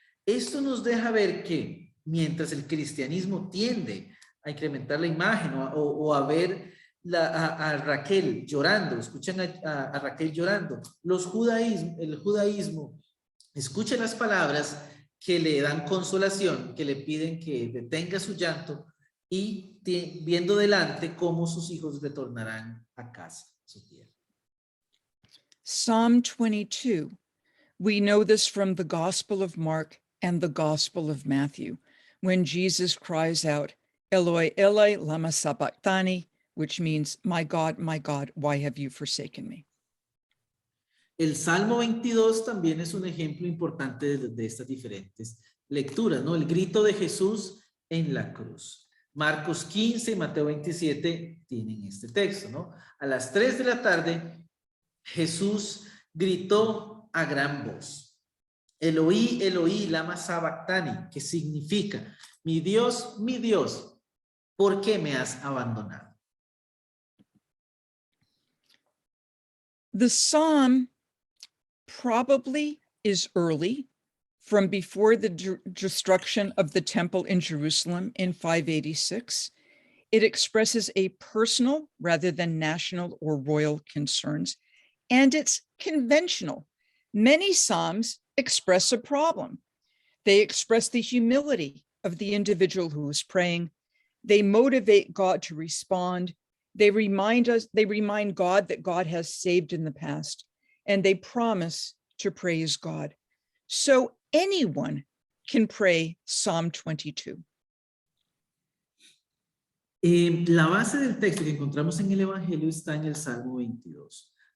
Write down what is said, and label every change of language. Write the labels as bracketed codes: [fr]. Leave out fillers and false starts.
[es] Esto nos deja ver que mientras el cristianismo tiende a incrementar la imagen o a ver a Raquel llorando, escuchan a Raquel llorando, el judaísmo escucha las palabras que le dan consolación, que le piden que detenga su llanto y viendo delante cómo sus hijos retornarán a casa, a su tierra. [en] Psalm 22. We know this from the Gospel of Mark and the Gospel of Matthew, when Jesus cries out, [arc] Eloi, Eloi, lama sabachthani, [en] which means, my God, why have you forsaken me? [es] El Salmo 22 también es un ejemplo importante de estas diferentes lecturas, ¿no? El grito de Jesús en la cruz. Marcos 15 y Mateo 27 tienen este texto, ¿no? A las 3 de la tarde, Jesús gritó a gran voz, [arc] Eloí, Eloí, lama sabachthani, [es] que significa, mi Dios, ¿por qué me has abandonado? [en] The psalm probably is early, from before the destruction of the temple in Jerusalem in 586. It expresses a personal rather than national or royal concerns, and it's conventional. Many psalms express a problem. They express the humility of the individual who is praying. They motivate God to respond. They remind God that God has saved in the past, and they promise to praise God. So anyone can pray Psalm 22. [es] La base del texto que encontramos en el Evangelio está en el Salmo 22.